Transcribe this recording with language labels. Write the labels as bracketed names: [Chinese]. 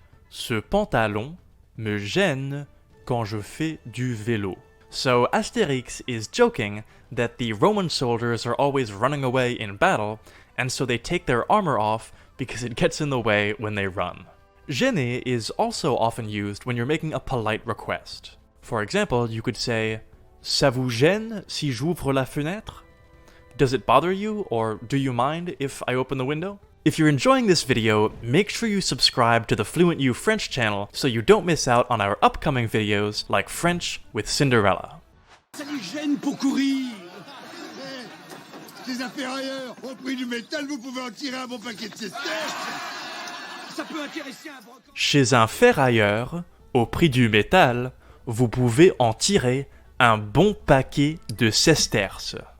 [French] Ce pantalon me gêne quand je fais du vélo. [English] So Astérix is joking that the Roman soldiers are always running away in battle, and so they take their armor off because it gets in the way when they run. Gêner is also often used when you're making a polite request. For example, you could say, [French] ça vous gêne si j'ouvre la fenêtre? [English] Does it bother you, or do you mind if I open the window? If you're enjoying this video, make sure you subscribe to the FluentU French channel so you don't miss out on our upcoming videos like French with Cinderella. [French] Ça les gêne pour courir. Ces affaires ailleurs. Au prix du métal, vous pouvez en tirer un bon paquet de sesterces. Ça peut intéresser un brocante. Chez un ferrailleur, au prix du métal, vous pouvez en tirer un bon paquet de sesterces.